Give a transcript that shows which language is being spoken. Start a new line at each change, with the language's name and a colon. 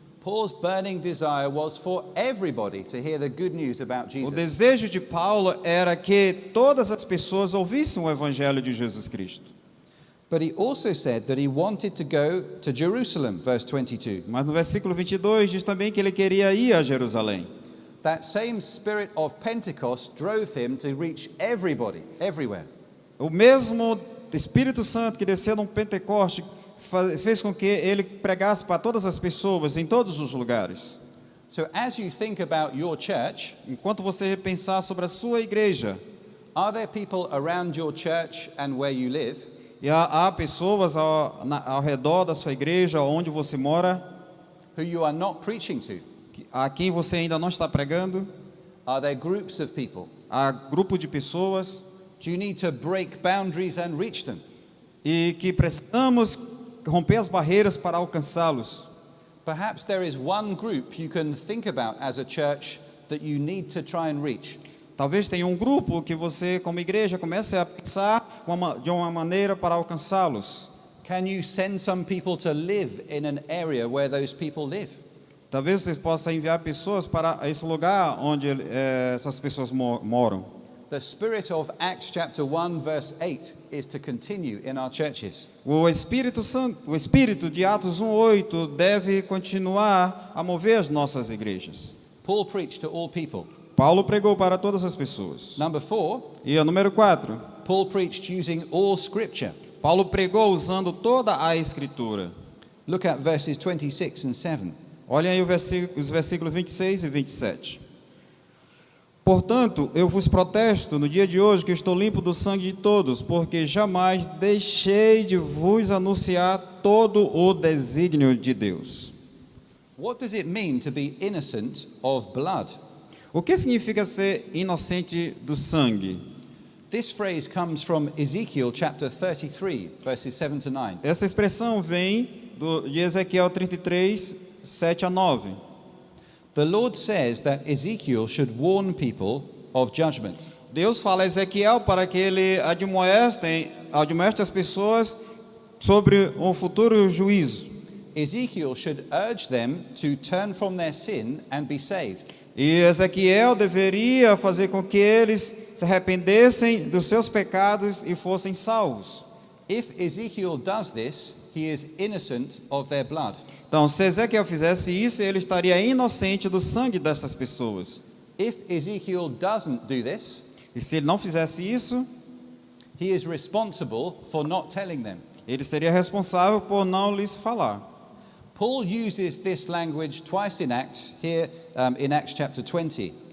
English: Paul's burning desire was for everybody to hear the good news about
Portuguese: O
English: Jesus.
Portuguese: desejo de Paulo era que todas as pessoas ouvissem o evangelho de Jesus Cristo.
English: But he also said that he wanted to go to Jerusalem, verse 22.
Portuguese: Mas no versículo 22 diz também que ele queria ir a Jerusalém.
English: That same spirit of Pentecost drove him to reach everybody, everywhere.
Portuguese: O mesmo Espírito Santo que desceu no Pentecoste fez com que ele pregasse para todas as pessoas, em todos os lugares.
English: So as you think about your church,
Portuguese: Enquanto você pensar sobre a sua igreja,
English: are there people around your church and where you live
Portuguese: e há pessoas ao redor da sua igreja, onde você mora,
English: who you are not preaching to?
Portuguese: a quem você ainda não está pregando?
English: Are there groups of people?
Portuguese: Há grupo de pessoas
English: Do you need to break boundaries and reach them?
Portuguese: e que precisamos romper as barreiras para alcançá-los.
English: Perhaps there is one group you can think about as a church that you need to try and reach.
Portuguese: Talvez tenha um grupo que você, como igreja, comece a pensar de uma maneira para alcançá-los.
English: Can you send some people to live in an area where those people live?
Portuguese: Talvez você possa enviar pessoas para esse lugar onde essas pessoas moram.
English: The spirit of Acts chapter 1 verse 8 is to continue in our churches.
Portuguese: O Espírito Santo, o Espírito de Atos 1:8 deve continuar a mover as nossas igrejas.
English: Paul preached to all people.
Portuguese: Paulo pregou para todas as pessoas.
English: Number 4,
Portuguese: E o número 4,
English: Paul preached using all scripture.
Portuguese: Paulo pregou usando toda a Escritura.
English: Look at verses 26 and 7.
Portuguese: Olhem aí os versículos 26 e 27. Portanto, eu vos protesto no dia de hoje que estou limpo do sangue de todos, porque jamais deixei de vos anunciar todo o desígnio de Deus.
English: What does it mean to be innocent of blood?
Portuguese: O que significa ser inocente do sangue?
English: This phrase comes from Ezekiel chapter 33 verses 7 to 9.
Portuguese: Essa expressão vem de Ezequiel 33, 7 a 9.
English: The Lord says that Ezekiel should warn people of judgment.
Portuguese: Deus fala a Ezequiel para que ele admoeste as pessoas sobre um futuro juízo.
English: Ezekiel should urge them to turn from their sin and be saved.
Portuguese: E Ezequiel deveria fazer com que eles se arrependessem dos seus pecados e fossem salvos.
English: If Ezekiel does this, he is innocent of their blood.
Portuguese: Então, se Ezequiel fizesse isso, ele estaria inocente do sangue dessas pessoas.
English: If Ezekiel doesn't do this,
Portuguese: E se ele não fizesse isso,
English: he is responsible for not telling them.
Portuguese: ele seria responsável por não lhes falar.
English: Paul uses this language twice in Acts, here in Acts chapter 20.